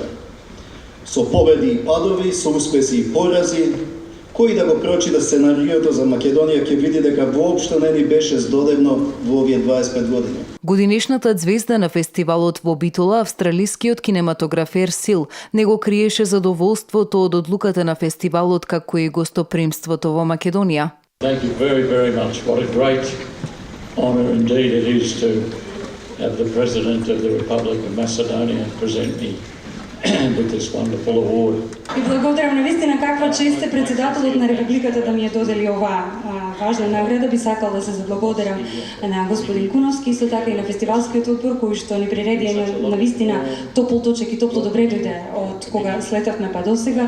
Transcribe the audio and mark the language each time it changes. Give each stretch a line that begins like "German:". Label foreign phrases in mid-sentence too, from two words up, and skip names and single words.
Macedonian: Со победи и падови, со успеси и порази, кој да го прочита сценариото за Македонија ќе види дека воопшто не ни беше здодевно во овие 25 години. Годинешната звезда на фестивалот во Битола, австралискиот кинематографер Сил, не го криеше задоволството од одлуката на фестивалот како и гостопримството во Македонија.
English: Thank you very, very much. What a great honour indeed it is to have the President of the Republic of Macedonia present me with this wonderful award.
Macedonian: И благодарам навистина каква чест е председателот на Републиката да ми ја додели оваа важна награда. Би сакал да се заблагодарам на господин Куновски, исто така и на фестивалскиот одбор кој што ни приреди навистина топол точек и топло добре дојде од кога слетавме па досега.